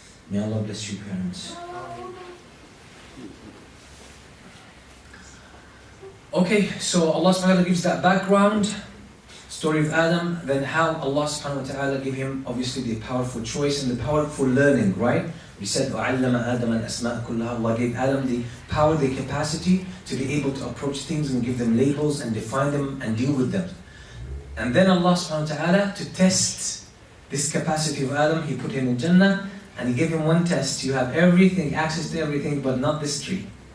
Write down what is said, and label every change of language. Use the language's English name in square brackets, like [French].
[English] May Allah bless you, parents. Okay, so Allah subhanahu wa ta'ala gives that background, story of Adam, then how Allah subhanahu wa ta'ala gave him obviously the powerful choice and the powerful learning, right? We said, [Arabic] وَعَلَّمَ آدَمَ الْأَسْمَاءَ كُلَّهَا. [English] Allah gave Adam the power, the capacity to be able to approach things and give them labels and define them and deal with them. And then Allah subhanahu wa ta'ala, to test this capacity of Adam, He put him in Jannah and He gave him one test. You have everything, access to everything, but not this tree.